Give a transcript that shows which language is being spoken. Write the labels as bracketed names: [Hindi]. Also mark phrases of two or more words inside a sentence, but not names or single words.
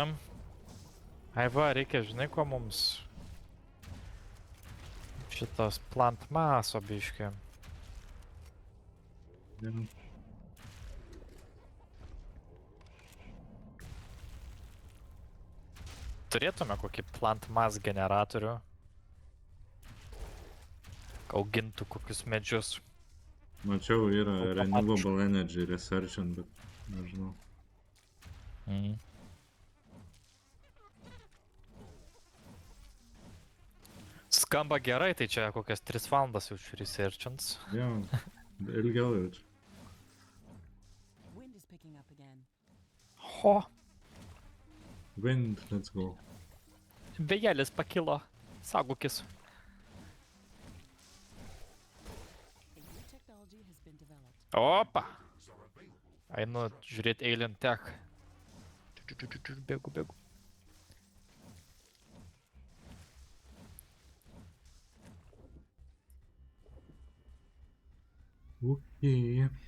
[Lithuanian] Ai va, reikia, žinai, ko mums? Šitas plant maso biškai. Turėtume kokį [English] plant mass [Lithuanian] generatorių. Augintų kokius medžius. Mačiau, yra Automatiškai. [English] renewable energy [Lithuanian] researchant, bet nežinau. Mhm. Skamba gerai, tai čia kokias 3 valandas jaučiu researchants. Jo, ilgiau jaučiu. [English] Wind is picking up again. [Lithuanian] Ho, [English] Wind, let's go. [Lithuanian] vėjelis pakilo. Saugokis. [English] A new technology has been developed. [Lithuanian] Opa. Einu žiūrėti Alien Tech. Bėgu, bėgu. [English] Okay.